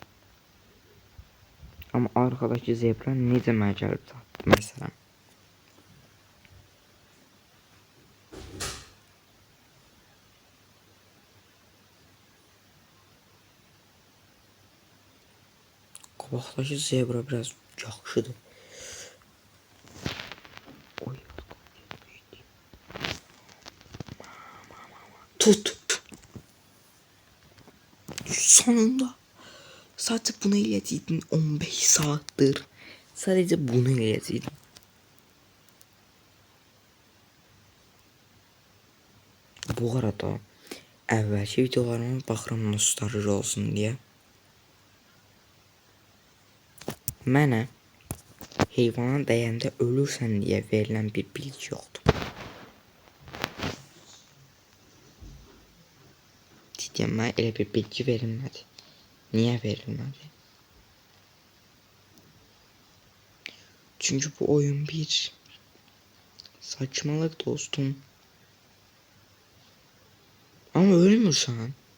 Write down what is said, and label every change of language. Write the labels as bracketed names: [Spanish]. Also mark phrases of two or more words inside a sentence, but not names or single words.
[Azerbaijani] Amma arkadakı zebra necə mənə gəlib çatdı məsələn. Qabaqdakı zebra biraz yaxşıdır. Oy. Tut. Sonunda. Sadece bunu eləyəcəkdin 15 saattir. Sadece bunu eləyəcəkdin. Bu arada əvvəlki videolarıma baxıram nostalji olsun deyə. Mənə heyvana dəyəndə ölürsən deyə verilən bir bilgi yoxdur. Deyəm, mənə elə bir bilgi verilmədi. Niyə verilmədi? [Turkish] Çünkü bu oyun bir saçmalık dostum. [Azerbaijani] Ama ölmürsən.